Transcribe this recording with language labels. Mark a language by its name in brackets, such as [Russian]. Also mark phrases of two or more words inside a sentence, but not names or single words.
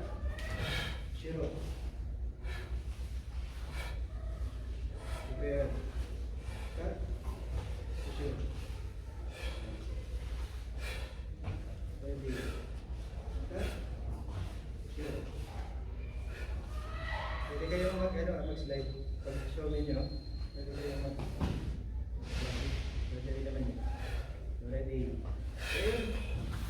[English] Ushiro. Prepare. Cut. Ushiro. Ready. Cut. Ushiro. [Filipino] Pwede kayong mag-slide. Pag show me nyo, pwede kayong Ready naman yun. [English] Ready. Okay.